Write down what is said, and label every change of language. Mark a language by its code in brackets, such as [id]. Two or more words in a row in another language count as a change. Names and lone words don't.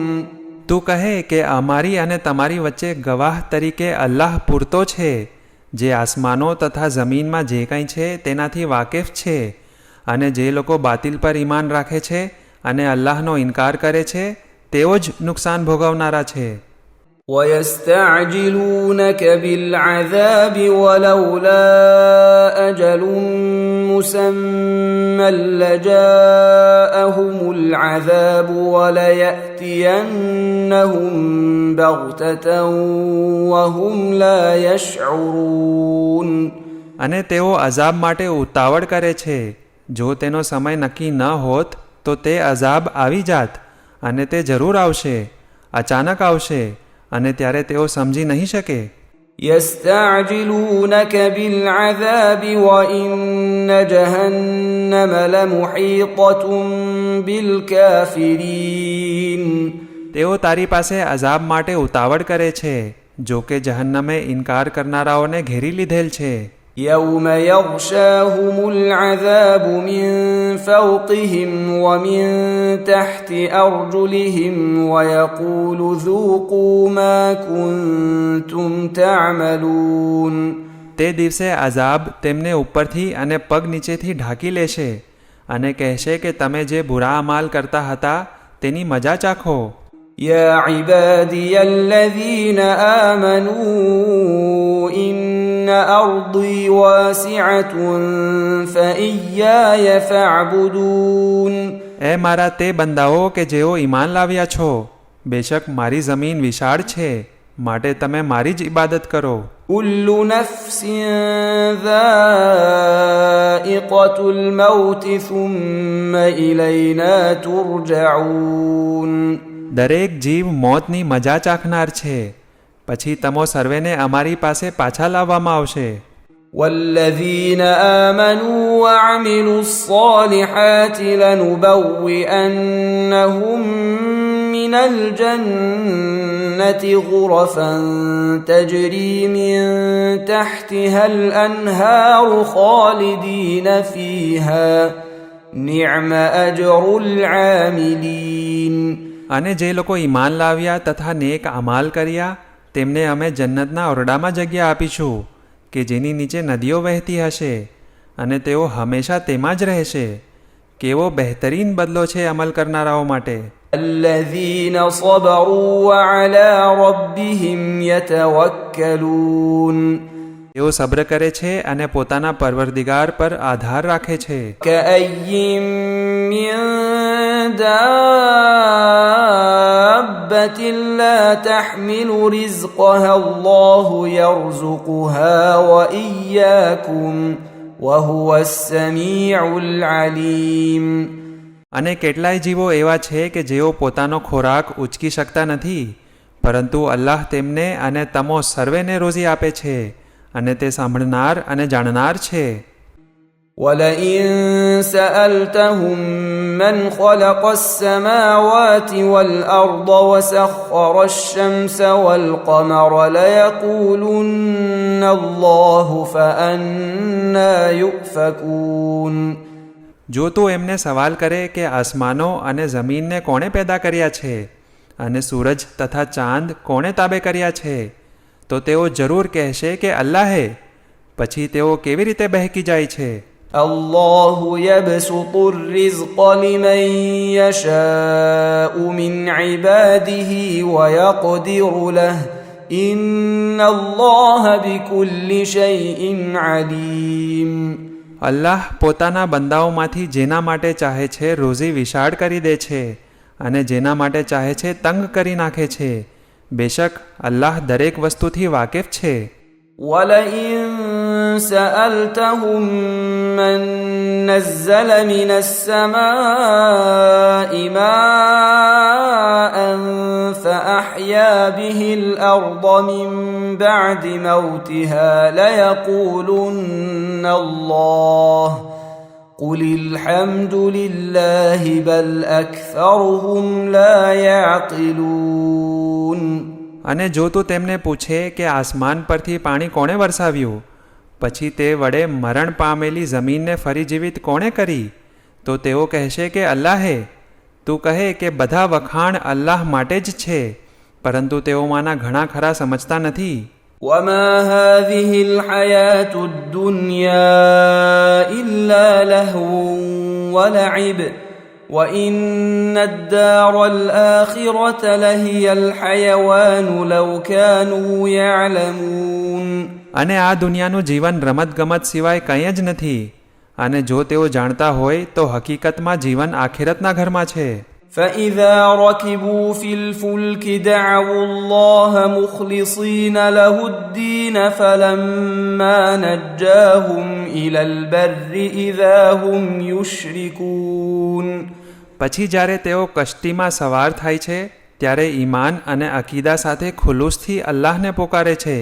[gu] તું કહે કે અમારી અને તમારી વચ્ચે ગવાહ તરીકે અલ્લાહ પૂરતો છે જે આસમાનો તથા જમીનમાં જે કંઈ છે તેનાથી વાકેફ છે અને જે લોકો બાતિલ પર ઈમાન રાખે છે અને અલ્લાહનો ઇનકાર કરે છે તેઓ જ નુકસાન ભોગવનારા છે. [ar] ويستعجلونك بالعذاب ولولا أجل مسمى لجاءهم العذاب وليأتينهم بغتة وهم لا يشعرون. [gu] અને તેઓ અઝાબ માટે ઉતાવળ કરે છે. જો તેનો સમય નક્કી ન હોત તો તે અઝાબ આવી જાત અને તે જરૂર આવશે, અચાનક આવશે અને ત્યારે તેઓ સમજી નહીં શકે. [ar] يستعجلونك بالعذاب وإن جهنم لمحيطة بالكافرين. [gu] તેઓ તારી પાસે અઝાબ માટે ઉતાવળ કરે છે, જો કે જહન્નમે ઇનકાર કરનારાઓને ઘેરી લીધેલ છે. [ar] يوم يغشاهم العذاب من فوقهم ومن تحت أرجلهم ويقول ذوقوا ما كنتم تعملون. [gu] તે દિવસે અઝાબ તેમને ઉપરથી અને પગ નીચેથી ઢાંકી લેશે અને કહેશે કે તમે જે બુરા અમાલ કરતા હતા તેની મજા ચાખો. [ar] يا عبادي الذين آمنوا إن أرضي واسعة فإياي فاعبدون. [gu] એ મારા તે બંદાઓ કે જેઓ ઈમાન લાવ્યા છો, બેશક મારી જમીન વિશાળ છે, માટે તમે મારી જ ઇબાદત કરો. [ar] كل نفس ذائقة الموت ثم إلينا ترجعون. [gu] દરેક જીવ મોતની મજા ચાખનાર છે, પછી તમો સર્વેને અમારી પાસે પાછા લાવવામાં આવશે. [ar] والذين آمنوا وعملوا الصالحات لنبوئنهم من الجنة غرفا تجري من تحتها الأنهار خالدين فيها نعم أجر العاملين. [gu] અને જે લોકો ઈમાન લાવ્યા તથા નેક અમાલ કર્યા તેમને અમે જન્નતના ઓરડામાં જગ્યા આપીશું કે જેની નીચે નદીઓ વહેતી હશે અને તેઓ હંમેશા તેમાં જ રહેશે. કેવો બહેતરીન બદલો છે અમલ કરનારાઓ માટે. [ar] الذين صبروا وعلى ربهم يتوكلون. [gu] તેઓ સબ્ર કરે છે અને પોતાના પરવરદિગાર પર આધાર રાખે છે. [ar] كأي من دابة لا تحمل رزقها الله يرزقها وإياكم وهو السميع العليم. [gu] અને કેટલાય જીવો એવા છે કે જેઓ પોતાનો ખોરાક ઉચકી શકતા નથી, પરંતુ અલ્લાહ તેમને અને તમો સર્વેને રોજી આપે છે, અને તે સાંભળનાર અને જાણનાર છે. [ar] وَلَئِن سَأَلْتَهُم مَّنْ خَلَقَ السَّمَاوَاتِ وَالْأَرْضَ وَسَخَّرَ الشَّمْسَ وَالْقَمَرَ لَيَقُولُنَّ اللَّهُ فَأَنَّىٰ يُؤْفَكُونَ. [gu] જો તું એમને સવાલ કરે કે આસમાનો અને જમીનને કોણે પેદા કર્યા છે અને સૂરજ તથા ચાંદ કોણે તાબે કર્યા છે, તો તેઓ જરૂર કહેશે કે અલ્લાહે. પછી તેઓ કેવી રીતે બહેકી જાય છે. [ar] الله يبسط الرزق لمن يشاء من عباده ويقدر له إن الله بكل شيء عليم. [gu] અલ્લાહ પોતાના બંદાઓમાંથી જેના માટે ચાહે છે રોઝી વિશાળ કરી દે છે, અને જેના માટે ચાહે છે તંગ કરી નાખે છે. બેશક અલ્લાહ દરેક વસ્તુથી વાકેફ છે. [ar] وَلَئِن سَأَلْتَهُم مَّن نَّزَّلَ مِنَ السَّمَاءِ مَاءً فَأَحْيَا بِهِ الْأَرْضَ مِن بَعْدِ مَوْتِهَا لَيَقُولُنَّ اللَّهُ قُلِ الْحَمْدُ لِلَّهِ بَلْ أَكْثَرُهُمْ لَا يَعْقِلُونَ. [gu] અને જો તું તેમને પૂછે કે આસમાન પરથી પાણી કોણે વરસાવ્યું, પછી તે વડે મરણ પામેલી જમીનને ફરી જીવિત કોણે કરી, તો તેઓ કહેશે કે અલ્લાહે. તું કહે કે બધા વખાણ અલ્લાહ માટે જ છે, પરંતુ તેઓમાંના ઘણા ખરા સમજતા નથી. [ar] وَمَا هَٰذِهِ الْحَيَاةُ الدُّنْيَا إِلَّا لَهْوٌ وَلَعِبٌ وَإِنَّ الدَّارَ الْآخِرَةَ لَهِيَ الْحَيَوَانُ لَوْ كَانُوا يَعْلَمُونَ. [gu] અને આ દુનિયાનું જીવન રમતગમત સિવાય કંઈ જ નથી, અને જો તેઓ જાણતા હોય તો હકીકતમાં જીવન આખિરતના ઘરમાં છે. [ar] فَإِذَا رَكِبُوا فِي الْفُلْكِ دَعَوُا اللَّهَ مُخْلِصِينَ لَهُ الدِّينَ فَلَمَّا نَجَّاهُمْ إِلَى الْبَرِّ إِذَا هُمْ يُشْرِكُونَ. [gu] પછી જ્યારે તેઓ કશ્તીમાં સવાર થાય છે ત્યારે ઈમાન અને અકીદા સાથે ખુલૂસથી અલ્લાહને પોકારે છે.